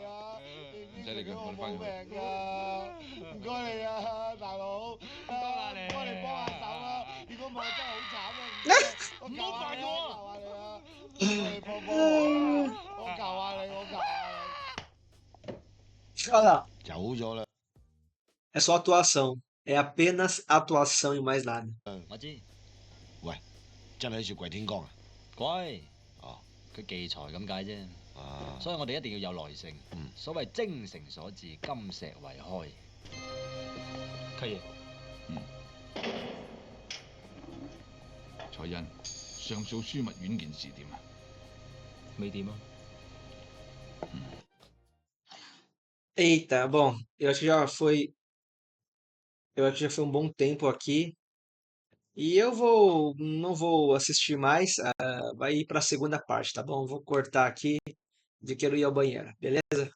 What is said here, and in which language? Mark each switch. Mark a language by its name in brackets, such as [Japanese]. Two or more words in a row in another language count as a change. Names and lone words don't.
[Cantonese] 唔使理佢，我哋翻冇去。命㗎！唔該你啊，大佬。唔該你幫你幫下手啊！如果唔係我真係好慘啊！唔好煩我啊！求下你啊！你幫幫我啊！我求下你，我求下你。 [Portuguese] Olha lá, [Cantonese] 走咗啦。 [Portuguese] é só atuação. É apenas atuação e mais nada. [Cantonese] 我知，喂，真係雪櫃天光啊！鬼哦，佢忌才咁解啫。啊，所以我哋一定要有耐性。嗯所謂精誠所至，金石為開。契爺，彩欣，上訴樞密院件事點啊？未掂啊？ [Portuguese] Eita, bom, eu acho que já foi. Eu acho que já foi um bom tempo aqui. E não vou assistir mais. Vai ir para a segunda parte, tá bom? Vou cortar aqui de quero ir ao banheiro, beleza?